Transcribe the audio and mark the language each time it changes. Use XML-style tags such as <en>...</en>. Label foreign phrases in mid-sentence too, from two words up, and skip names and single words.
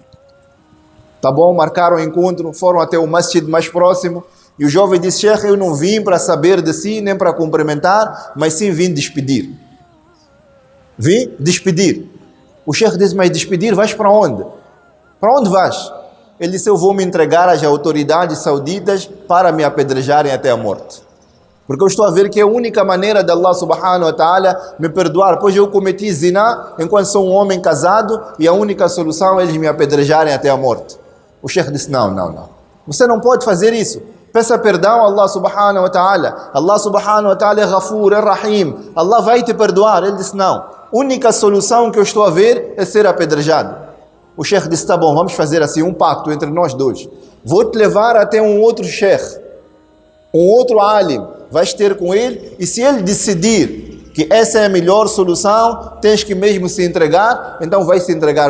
<pt>Tá bom, marcaram o encontro, foram até o masjid mais próximo e o jovem disse: chefe, eu não vim para saber de si, nem para cumprimentar, mas sim vim despedir. Vim despedir. O chefe disse: mas despedir, vais para onde? Para onde vais? Ele disse: eu vou me entregar às autoridades sauditas para me apedrejarem até a morte. Porque eu estou a ver que é a única maneira de</pt> <ar>الله سبحانه وتعالى</ar> <pt>me perdoar, pois eu cometi zina enquanto sou um homem casado e a única solução é eles me apedrejarem até a morte. O chefe disse: não. Você não pode fazer isso. Peça perdão a</pt> <ar>الله سبحانه وتعالى. الله سبحانه وتعالى</ar> <pt>é Ghafur, é Rahim. Allah vai te perdoar. Ele disse: não. Única solução que eu estou a ver é ser apedrejado. O chefe disse: tá bom, vamos fazer assim um pacto entre nós dois. Vou te levar até um outro chefe, um outro alim. Vais ter com ele e se ele decidir que essa é a melhor solução, tens que mesmo se entregar, então vai se entregar.</pt>